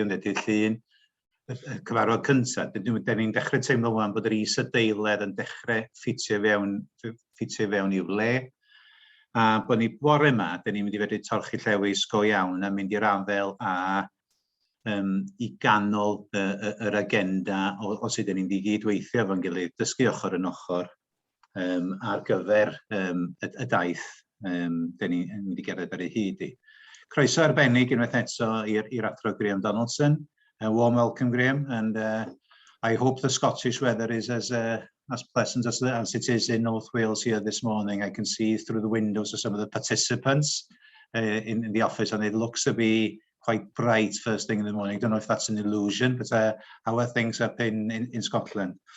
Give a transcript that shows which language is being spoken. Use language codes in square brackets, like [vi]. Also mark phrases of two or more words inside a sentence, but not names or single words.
[cy] yn dydd Llun, y cyfarfod cyntaf, dyn ni'n dechrau teimlo wan bod yr is-adeiledd yn dechrau ffitio fewn i'w le, a bod ni bore yma, dyn ni'n mynd i fedru torchi llewis go iawn a mynd i'r afel a i ganol yr agenda o sut dyn ni'n di gydweithio efo'n gilydd, dysgu ochr yn ochr, ar gyfer y daith dyn ni'n mynd i gerdded ar ei hyd i. Croeso arbennig unwaith eto i'r athro Graham Donaldson. [en] A warm welcome, Graham, and I hope the Scottish weather is as pleasant as it is in North Wales here this morning. I can see through the windows of some of the participants in the office, and it looks to be quite bright first thing in the morning. I don't know if that's an illusion, but how are things up in Scotland?